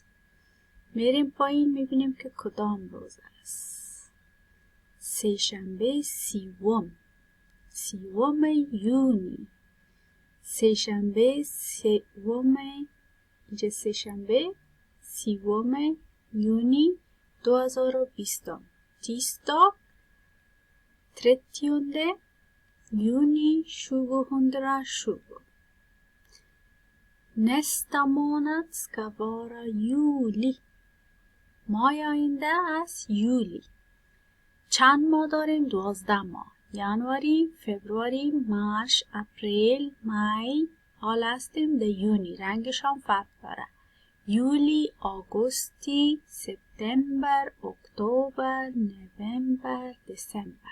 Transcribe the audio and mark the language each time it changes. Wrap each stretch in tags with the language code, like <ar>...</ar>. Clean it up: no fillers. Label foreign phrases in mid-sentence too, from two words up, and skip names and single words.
<fa>میریم پایین میبینیم که کدام روز است. سه شنبه سیوم یونی. سه شنبه سیوم یونی 2020.</fa> <sv>tisdag 30 juni 2020. Nästa månad ska vara juli.</sv> <fa>ماه آینده است یولی. چند ماه داریم؟ 12 ماه. ینواری، فبروری، مارس، اپریل، مای. حال هستیم در یونی. رنگش هم فرق داره. یولی، آگوستی، سپتامبر، اکتبر، نوامبر، دسامبر.</fa>